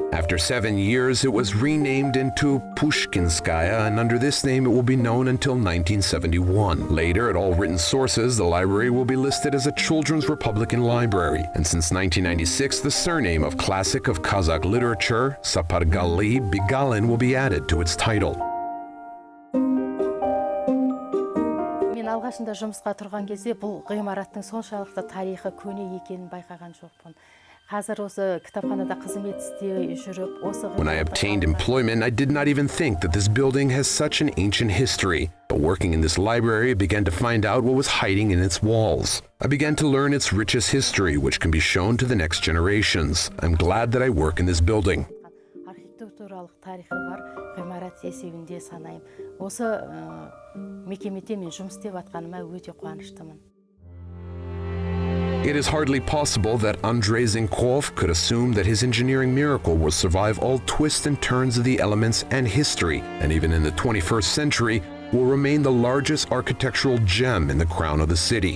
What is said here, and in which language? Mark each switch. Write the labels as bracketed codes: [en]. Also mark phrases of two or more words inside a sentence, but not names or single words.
[en] After 7 years, it was renamed into Pushkinskaya, and under this name it will be known until 1971. Later, at all written sources, the library will be listed as a Children's Republican Library, and since 1996, the surname of classic of Kazakh literature, Sapargali Bigalin, will be added to its title. [kk] Алғашында жұмысқа тұрған кезде бұл ғимараттың соншалықты тарихы көне екенін байқаған жоқпын. [en] When I obtained employment, I did not even think that this building has such an ancient history. But working in this library, I began to find out what was hiding in its walls. I began to learn its richest history, which can be shown to the next generations. I'm glad that I work in this building. [kk] Архитектуралық тарихы бар ғимарат есебінде санаймын. Осы мекемеде мен жұмыс істеп жатқаныма өте қуаныштымын. [en] It is hardly possible that Andrei Zinkov could assume that his engineering miracle will survive all twists and turns of the elements and history, and even in the 21st century, will remain the largest architectural gem in the crown of the city.